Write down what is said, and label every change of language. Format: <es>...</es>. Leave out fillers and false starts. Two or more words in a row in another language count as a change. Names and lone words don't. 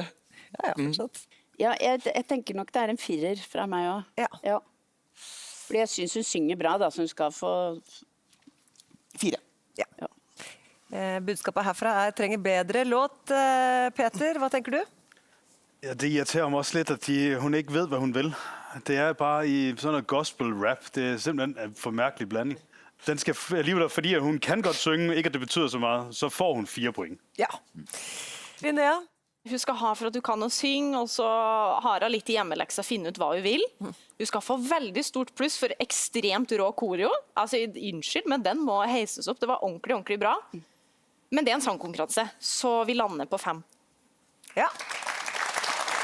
<no>Fortsatt. Ja, jeg tenker nok det er en 4 fra meg også. Ja. Fordi jeg synes hun synger bra, da, så hun skal få 4. Ja. Budskapet herfra er trenger bedre låt. Peter, hva tenker du?</no> <da>Ja, det irriterer mig også lidt, at hun ikke ved, hvad hun vil. Det er bare i sådan noget gospel-rap. Det er simpelthen en for mærkelig blanding. Den skal alligevel, fordi at hun kan godt synge, ikke at det betyder så meget, så får hun 4 point.</da> <no>Ja. Linnea? Hun skal ha for at du kan å synge, og så har hun litt i hjemmeleksa å finne ut hva hun vil. Hun skal få veldig stort pluss for ekstremt rå koreo. Altså, unnskyld, men den må heises opp. Det var ordentlig, ordentlig bra. Men det er en sangkonkurranse, så vi lander på 5.</no>